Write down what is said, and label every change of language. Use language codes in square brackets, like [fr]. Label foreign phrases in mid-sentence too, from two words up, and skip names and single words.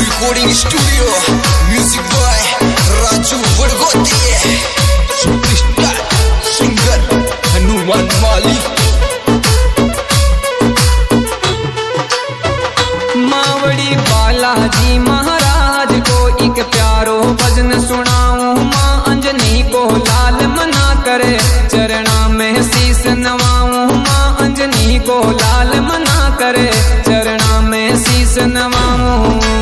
[en] recording studio, music boy Raju Vadgote, superstar singer Hanuman Malik. [raj] मावड़ी बालाजी महाराज को एक प्यारो भजन सुनाऊं। माँ अंजनी को लाल मना करे चरणा में शीस नवाऊं। माँ अंजनी को लाल मना करे चरणा में शीस नवाऊं।